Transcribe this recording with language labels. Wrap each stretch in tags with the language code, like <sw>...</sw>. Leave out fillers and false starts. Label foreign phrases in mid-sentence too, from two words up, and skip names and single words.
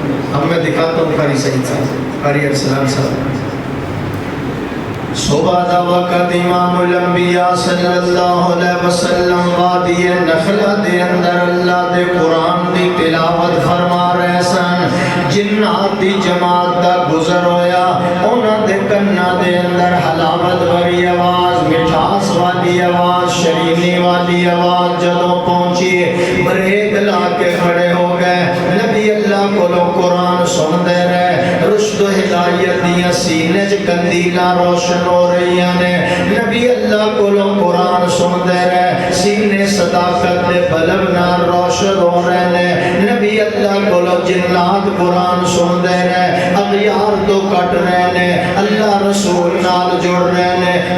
<ur>اب میں دکھاتا ہوں قاری سعید صاحب، قاری ارسلان صاحب.</ur> <pa>صبح دا وقت امام الانبیاء</pa> <ar>صلی اللہ علیہ وسلم</ar> <pa>وادی نخلہ دے اندر اللہ دے قرآن دی تلاوت فرما رہے سن. جنات دی جماعت دا گزر ہویا، انہاں دے کناں دے اندر حلاوت بھری آواز، مٹھاس والی آواز، شرینی والی آواز جدوں پہنچی بریک لا کے کھڑے ہو گئے. نبی اللہ کو قرآن سن دے رہے، رشد و ہدایت دیاں سینے چ کندیلاں روشن ہو رہی نے. نبی اللہ کو قرآن سن دے رہے، سینے صداقت دے بلب نال روشن ہو رہے نے. نبی اللہ کو جنات قرآن سن دے رہے، اغیار تو کٹ رہے نے، اللہ رسول نال جڑ رہے نے.</pa>